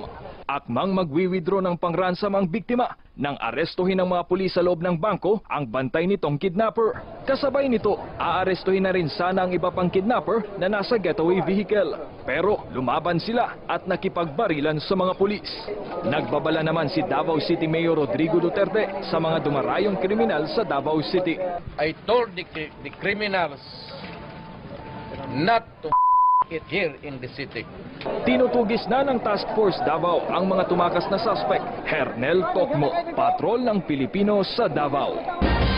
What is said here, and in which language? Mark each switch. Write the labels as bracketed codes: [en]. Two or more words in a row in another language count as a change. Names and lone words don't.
[tl] Akmang magwi-withdraw ng pang-ransom ang biktima nang arestuhin ng mga pulis sa loob ng bangko ang bantay nitong kidnapper. Kasabay nito, aarestuhin na rin sana ang iba pang kidnapper na nasa [en] getaway vehicle. [tl] Pero lumaban sila at nakipagbarilan sa mga pulis. Nagbabala naman si Davao City Mayor Rodrigo Duterte sa mga dumarayong kriminal sa Davao City. [en] I told the criminals not to it here in the city. [tl] Tinutugis na ng Task Force Davao ang mga tumakas na suspect. Hernel Tocmo, patrol ng Pilipino sa Davao.